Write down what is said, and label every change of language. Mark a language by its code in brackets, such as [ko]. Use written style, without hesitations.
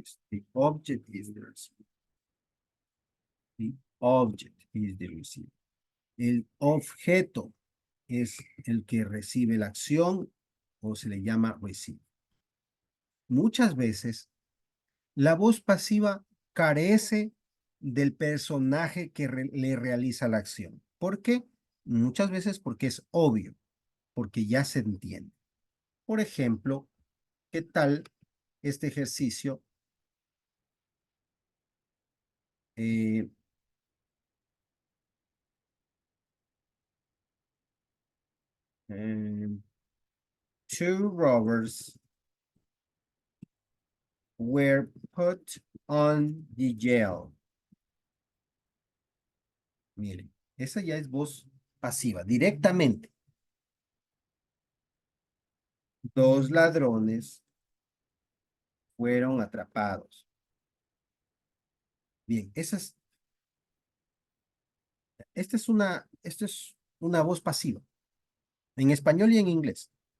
[en] The object is the receiver. The object is the receiver. [es] El objeto es el que recibe la acción o se le llama receiver. Muchas veces la voz pasiva carece del personaje que le realiza la acción. ¿Por qué? Muchas veces porque es obvio, porque ya se entiende. Por ejemplo, ¿qué tal este ejercicio? [en] Eh, eh, two robbers were put on the jail. [es] Miren, esa ya es voz pasiva, directamente. Dos ladrones fueron atrapados. Bien, esta es una voz pasiva, en español y en inglés.